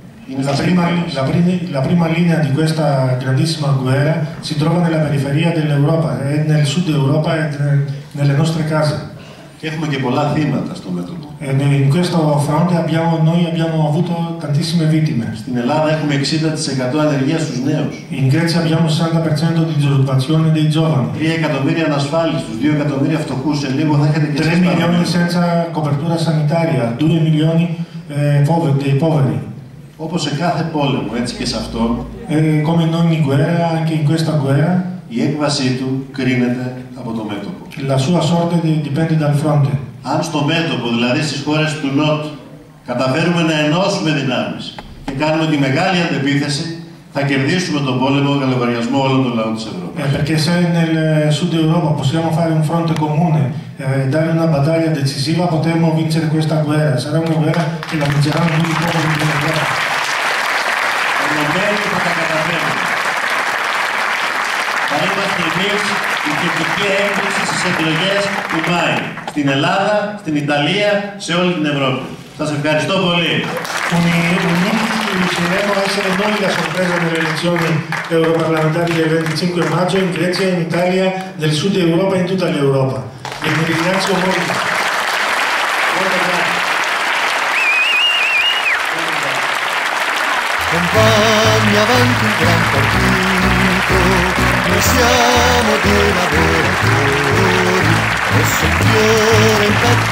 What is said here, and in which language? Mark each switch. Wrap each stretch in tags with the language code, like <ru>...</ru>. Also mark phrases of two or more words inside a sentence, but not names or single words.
<it>La prima linea di questa grandissima guerra si trova nella periferia dell'Europa, nel sud Europa e nelle nostre case.</it> <el>Και έχουμε και πολλά θύματα στο μέτωπο.</el> <it>In questo fronte noi abbiamo avuto tantissime vittime.</it> <el>Στην Ελλάδα έχουμε 60% ανεργία στους νέους.</el> <it>In Grecia abbiamo 60% di disoccupazione dei giovani.</it> <el>3 εκατομμύρια ανασφάλιστους, 2 εκατομμύρια φτωχούς, σε λίγο θα έχετε και</el> <it>3 milioni senza copertura sanitaria, 2 milioni dei poveri.</it> <el>Όπως σε κάθε πόλεμο, έτσι και σε αυτόν,</el> <it>come in ogni guerra, anche in questa guerra,</it> <el>η έκβασή του κρίνεται από το μέτωπο.</el> <it>La sua sorte dipende dal fronte.</it> <el>Αν στο μέτωπο, δηλαδή στις χώρες του Νότου, καταφέρουμε να ενώσουμε δυνάμεις και κάνουμε τη μεγάλη αντεπίθεση, θα κερδίσουμε τον πόλεμο για λογαριασμό όλων των λαών της Ευρώπης.</el> <it>Perché se nel sud Europa possiamo fare un fronte comune e dare una battaglia decisiva, potremo vincere questa guerra. Sarà una guerra che la vinceranno tutti i popoli dell'Europa.</it> <el>Ενωμένοι θα τα καταφέρουμε. Θα είμαστε εμείς η θετική έκκληση στις εκλογές του Μάη. Στην Ελλάδα, στην Ιταλία, σε όλη την Ευρώπη. Σας ευχαριστώ πολύ.</el> <it>Riusciremo a essere noi la sorpresa nelle elezioni europarlamentari del 25 maggio in Grecia, in Italia, nel sud Europa e in tutta l'Europa. E vi ringrazio molto. Compagni, avanti un gran partito, noi siamo dei lavoratori, rosso il fiore intatto</it>